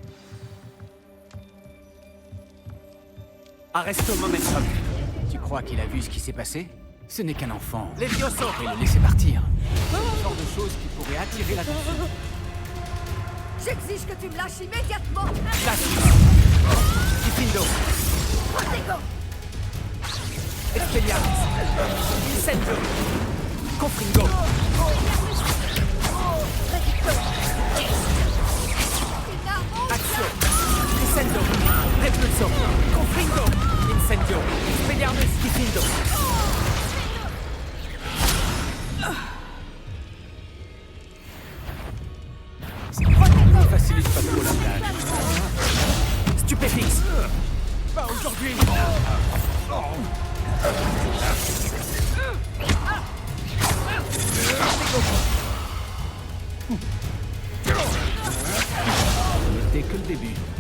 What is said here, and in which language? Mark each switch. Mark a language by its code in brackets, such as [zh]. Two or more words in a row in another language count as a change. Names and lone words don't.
[fr] Arresto momentum. Tu crois qu'il a vu ce qui s'est passé? Ce n'est qu'un enfant. Levioso. Et le laisser partir. C'est le genre de choses qui pourrait attirer l'attention. J'exige que tu me lâches immédiatement. Diffindo. Protego. Expelliarmus. Incendio. Confringo. Axio. Crescendo. Repulso. Confringo. Incendio. Expelliarmus. Diffindo. Ne facilite pas trop la tâche. Stupéfix. Pas aujourd'hui. Ce n'était que le début.